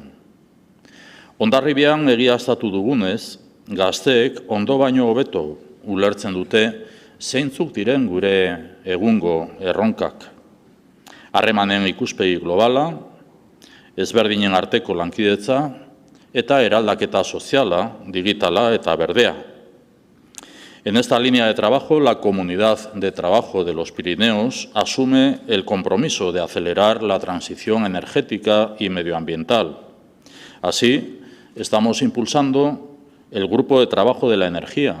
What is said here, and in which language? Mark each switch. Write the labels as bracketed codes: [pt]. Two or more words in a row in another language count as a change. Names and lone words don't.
[eu] Hondarribian egiaztatu dugunez, gazteek ondo baino hobeto ulertzen dute zeintzuk diren gure egungo erronkak. Harremanen ikuspegi globala, ezberdinen arteko lankidetza eta eraldaketa soziala, digitala eta berdea. [es] En esta línea de trabajo, la Comunidad de Trabajo de los Pirineos asume el compromiso de acelerar la transición energética y medioambiental. Así, estamos impulsando el Grupo de Trabajo de la Energía.